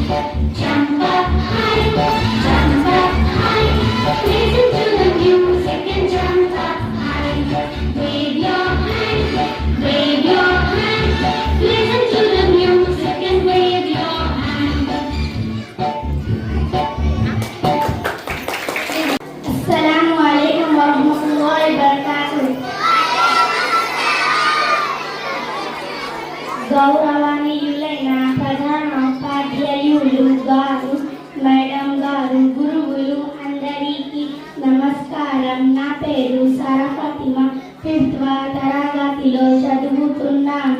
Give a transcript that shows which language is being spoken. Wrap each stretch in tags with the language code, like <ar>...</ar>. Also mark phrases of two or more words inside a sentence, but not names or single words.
<en>Jump up high, listen to the music and jump up high. Wave your hand, listen to the music and wave your hand.</en> <ar>السلام عليكم ورحمة الله وبركاته.</ar> <te>గౌరవనీయులైన ప్రధాన ఉపాధ్యాయులు గారు, మేడం గారు, గురువులు అందరికీ నమస్కారం. నా పేరు సారా ఫాతిమా, 5వ తరగతిలో చదువుతున్నాను.</te>